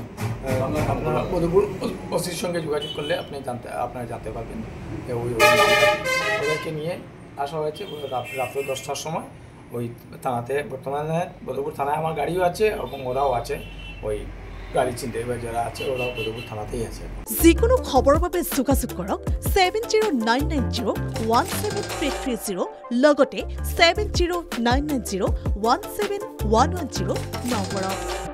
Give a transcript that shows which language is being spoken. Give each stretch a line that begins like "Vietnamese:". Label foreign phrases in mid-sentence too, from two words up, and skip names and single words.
Bangla: আপনারা মধুপুর ওসির সঙ্গে যোগাযোগ করলে আপনারা জানতে পারবেন ওই ওদেরকে নিয়ে আসা হয়েছে রাত্রে 10টার সময় ওই থানাতে। বর্তমানে মধুপুর থানায় আমার গাড়িও আছে এবং ওরাও আছে, ওই গাড়ি চিনতে যারা আছে ওরাও মধুপুর থানাতেই আছে।
Assamese: যিকোনো খবৰৰ বাবে যোগাযোগ কৰক 7099017330 লগতে 7099017110 নম্বৰত।